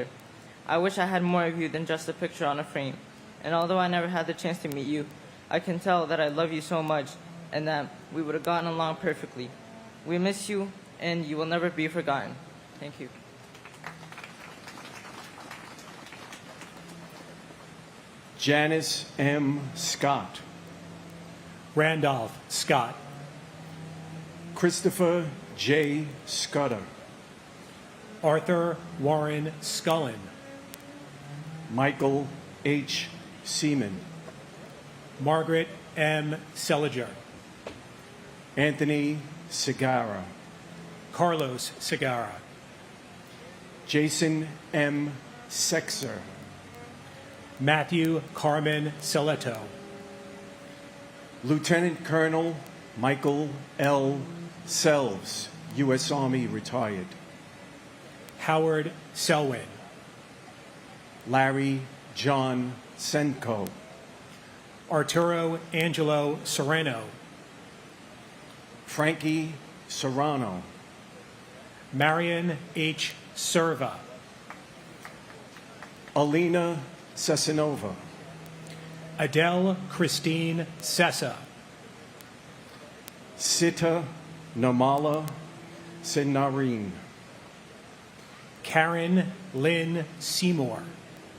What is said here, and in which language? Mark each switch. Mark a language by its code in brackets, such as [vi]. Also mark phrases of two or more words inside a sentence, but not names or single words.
[en] I wish I had more of you than just a picture on a frame, and although I never had the chance to meet you, I can tell that I love you so much and that we would have gotten along perfectly. We miss you, and you will never be forgotten. Thank you. Janice M. Scott. Randolph Scott. Christopher J. Scudder. Arthur Warren Scullin. Michael H. Seaman. Margaret M. Seliger. Anthony Segarra. Carlos Segarra. Jason M. Sexer. Matthew Carmen Seleto. Lieutenant Colonel Michael L. Selves, U.S. Army retired. Howard Selwyn. Larry John Senko. Arturo Angelo Sereno. Frankie Serrano. Marion H. Serva. Alina Sesenova. Adele Christine Sessa. Sita Namala Senarine. Karen Lynn Seymour.